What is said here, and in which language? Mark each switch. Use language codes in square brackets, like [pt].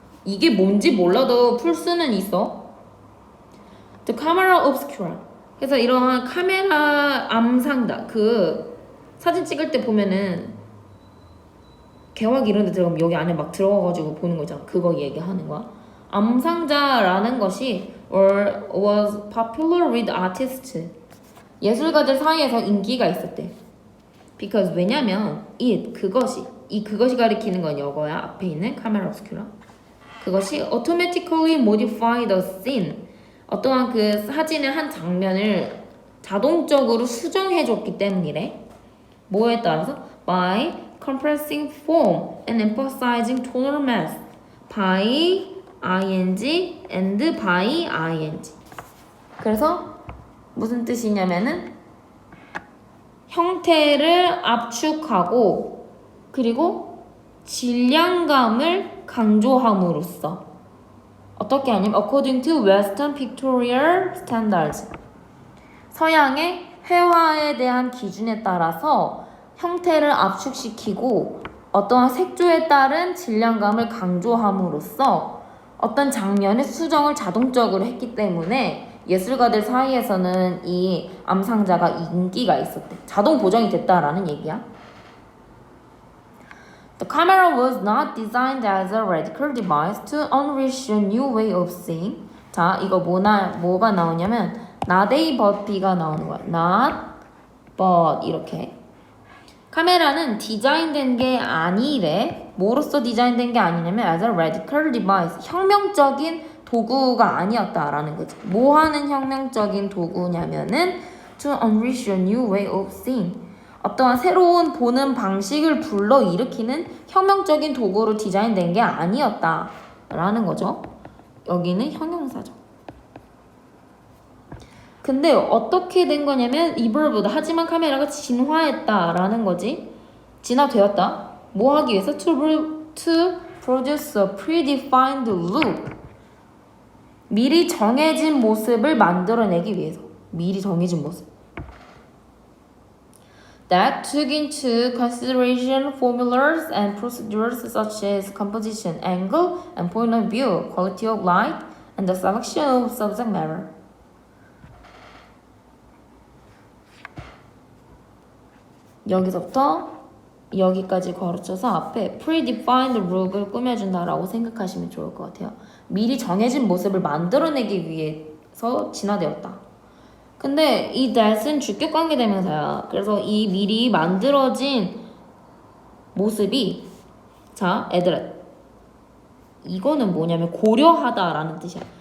[ko] 이게 뭔지 몰라도 풀 수는 있어. [en] The camera obscura. [ko] 그래서 이러한 카메라 암상다. 그 사진 찍을 때 보면은 개화기 이런 데 들어가면 여기 안에 막 들어가가지고 보는 거 있잖아. 그거 얘기하는 거야. 암상자라는 것이 [en] was popular with artists. [ko] 예술가들 사이에서 인기가 있었대. [en] because [ko] 왜냐면 그것이 가리키는 건 이거야. 앞에 있는 카메라 obscura. 그것이 [en] automatically modify the scene. [ko] 어떠한 그 사진의 한 장면을 자동적으로 수정해줬기 때문이래. 뭐에 따라서? [en] by compressing form and emphasizing tonal mass. by ing and by ing. [ko] 그래서 무슨 뜻이냐면은 형태를 압축하고 그리고 질량감을 강조함으로써 어떻게 하냐면 [en] according to Western pictorial standards. [ko] 서양의 회화에 대한 기준에 따라서 형태를 압축시키고 어떠한 색조에 따른 질량감을 강조함으로써 어떤 장면의 수정을 자동적으로 했기 때문에 예술가들 사이에서는 이 암상자가 인기가 있었대. 자동 보정이 됐다라는 얘기야. [en] The camera was not designed as a radical device to unleash a new way of seeing. [ko] 자, 이거 뭐가 나오냐면 not a but b가 나오는 거야. [en] not but [ko] 이렇게. 카메라는 디자인된 게 아니래. 뭐로서 디자인된 게 아니냐면 [en] as a radical device. [ko] 혁명적인 도구가 아니었다라는 거지. 뭐 하는 혁명적인 도구냐면은 [en] to unleash a new way of seeing. [ko] 어떠한 새로운 보는 방식을 불러일으키는 혁명적인 도구로 디자인된 게 아니었다. 라는 거죠. 여기는 형용사죠. 근데 어떻게 된 거냐면 [en] evolved, [ko] 하지만 카메라가 진화했다 라는 거지. 진화되었다. 뭐 하기 위해서? [en] to produce a predefined look. [ko] 미리 정해진 모습을 만들어내기 위해서. 미리 정해진 모습. [en] That took into consideration formulas and procedures such as composition, angle, and point of view, quality of light, and the selection of subject matter. [ko] 여기서부터 여기까지 거쳐서 앞에 [en] predefined look [ko] 을 꾸며준다라고 생각하시면 좋을 것 같아요. 미리 정해진 모습을 만들어내기 위해서 진화되었다. 근데 이 that은 주격 관계대명사야. 그래서 이 미리 만들어진 모습이, 자, 얘들아, 이거는 뭐냐면 고려하다라는 뜻이야.